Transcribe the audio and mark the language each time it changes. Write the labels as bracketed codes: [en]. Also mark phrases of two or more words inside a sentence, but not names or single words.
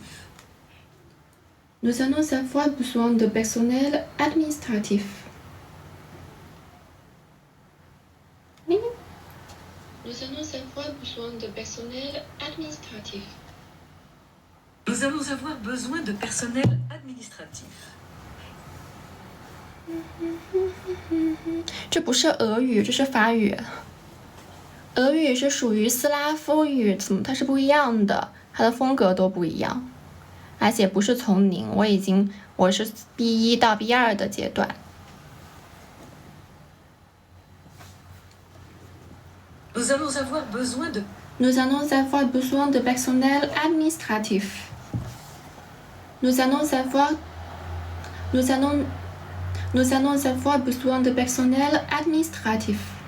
[fr] Nous allons avoir besoin de personnel administratif. Oui. Nous allons avoir besoin de personnel administratif. Nous allons avoir besoin de personnel administratif. [zh] 这不是俄语，这是法语。俄语是属于斯拉夫语，它是不一样的，它的风格都不一样，而且不是从零，我是 B1 到 B2 的阶段。 [fr] Nous allons avoir besoin de personnel administratif. Nous allons avoir besoin de personnel administratif.